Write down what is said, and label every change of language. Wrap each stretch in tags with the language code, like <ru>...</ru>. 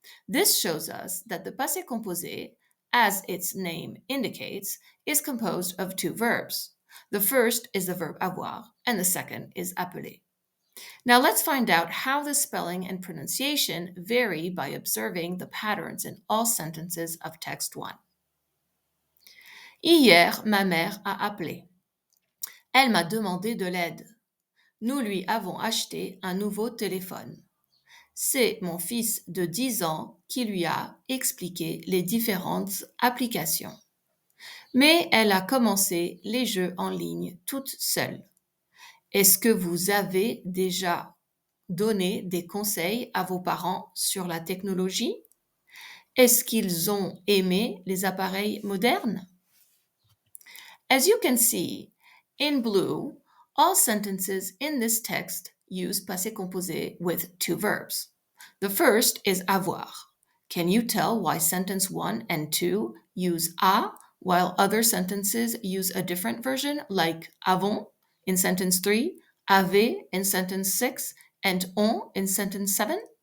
<en>This shows us that the passé composé, as its name indicates, is composed of two verbs. The first is the verb avoir, and the second is appeler. Now let's find out how the spelling and pronunciation vary by observing the patterns in all sentences of text 1.</en> <fr>Hier, ma mère a appelé. Elle m'a demandé de l'aide. Nous lui avons acheté un nouveau téléphone. C'est mon fils de 10 ans qui lui a expliqué les différentes applications. Mais elle a commencé les jeux en ligne toute seule. Est-ce que vous avez déjà donné des conseils à vos parents sur la technologie? Est-ce qu'ils ont aimé les appareils modernes?</fr> <en>As you can see, in blue, all sentences in this text use passé composé with two verbs. The first is avoir. Can you tell why sentence 1 and 2 use a, while other sentences use a different version, like avons in sentence 3, avez in sentence 6, and on in sentence 7?</en>